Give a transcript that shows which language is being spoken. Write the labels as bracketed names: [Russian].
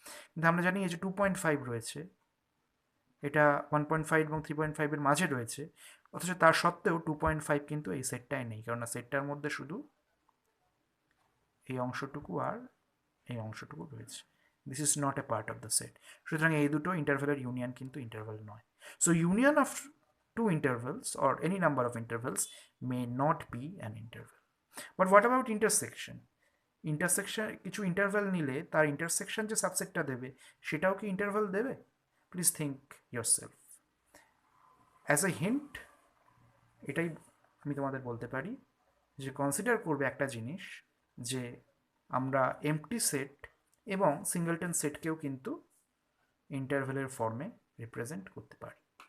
[Bangla] কিন্তু আমরা জানি এই যে 2.5 রয়েছে, এটা 1.5 এবং 3.5 এর মাঝে রয়েছে, অথচ তার সত্ত্বেও 2.5 কিন্তু এই সেটটায় নেই, কেননা সেটটার মধ্যে শুধু এই অংশটুকু আর এই অংশটুকু রয়েছে। [English] This is not a part of the set. [Bangla] সুতরাং এই দুটো ইন্টারভ্যালের ইউনিয়ন কিন্তু ইন্টারভ্যাল নয়। [English] So union of two intervals or any number of intervals may not be an interval. But what about intersection? [Bangla] Intersection, কিছু ইন্টারভ্যাল নিলে তার intersection যে সাবসেটটা দেবে সেটাও কি ইন্টারভ্যাল দেবে? [English] Please think yourself. [Bangla] As a hint এটাই আমি তোমাদের বলতে পারি যে কনসিডার করবে একটা জিনিস, যে আমরা এমটি সেট এবং সিঙ্গলটন সেটকেও কিন্তু ইন্টারভ্যালের ফর্মে রিপ্রেজেন্ট করতে পারি।